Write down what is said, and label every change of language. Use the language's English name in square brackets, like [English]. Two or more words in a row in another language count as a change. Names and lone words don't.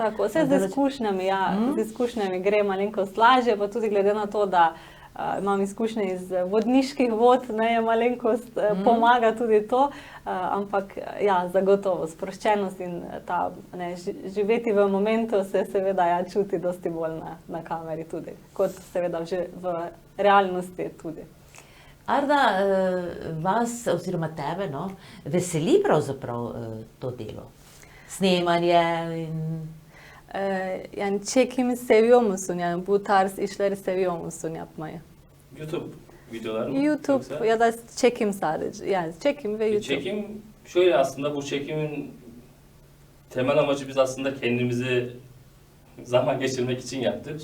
[Slovenian] Tako, vse z izkušnjami, z izkušnjami gre malenkost lažje, pa tudi glede na to, da imam izkušnje iz vodniških vod, ne, je malenkost pomaga tudi to, ampak ja, zagotovo sproščenost in ta, ne, živeti v momentu se seveda čuti dosti bolj na kameri tudi, kot seveda že v realnosti tudi. Arda, vas oziroma tebe, no, veseli pravzaprav to delo? Snemanje in... [Turkish] Yani çekimi seviyor musun? Yani bu tarz işleri seviyor musun yapmayı? YouTube videoları mı? YouTube Yoksa? ya da çekim sadece. Yani çekim ve YouTube. Çekim şöyle aslında bu çekimin temel amacı biz aslında kendimizi zaman geçirmek için yaptık.